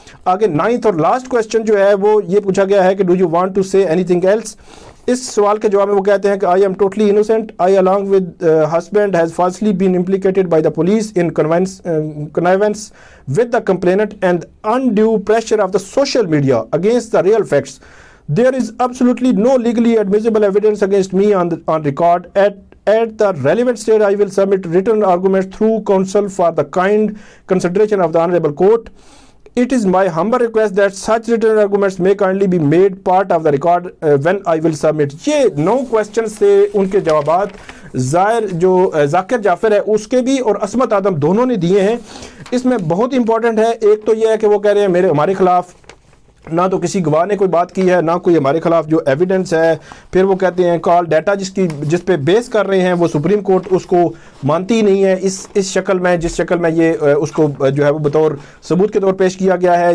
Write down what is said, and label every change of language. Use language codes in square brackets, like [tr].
[ur] آگے 9th اور last question جو ہے وہ یہ پوچھا گیا ہے کہ [en] do you want to say anything else. [ur] اس سوال کے جواب میں وہ کہتے ہیں کہ [en] I am totally innocent. I along with husband has falsely been implicated by the police in connivance with the complainant and undue pressure of the social media against the real facts. There is absolutely no legally admissible evidence against me on record. At the relevant stage, I will submit written arguments through counsel for the kind consideration of the Honorable Court. It is my humble request that such written arguments may kindly be made part of the record when I will submit. [ur] یہ 9 questions تھے, ان کے جوابات ذاکر جعفر ہے اس کے بھی اور عصمت آدم دونوں نے دیے ہیں. اس میں بہت امپورٹنٹ ہے, ایک تو یہ ہے کہ وہ کہہ رہے ہیں ہمارے خلاف نہ تو کسی گواہ نے کوئی بات کی ہے, نہ کوئی ہمارے خلاف جو ایویڈنس ہے. پھر وہ کہتے ہیں کال ڈیٹا جس پہ بیس کر رہے ہیں وہ سپریم کورٹ اس کو مانتی نہیں ہے اس شکل میں, جس شکل میں یہ اس کو جو ہے وہ بطور ثبوت کے طور پیش کیا گیا ہے.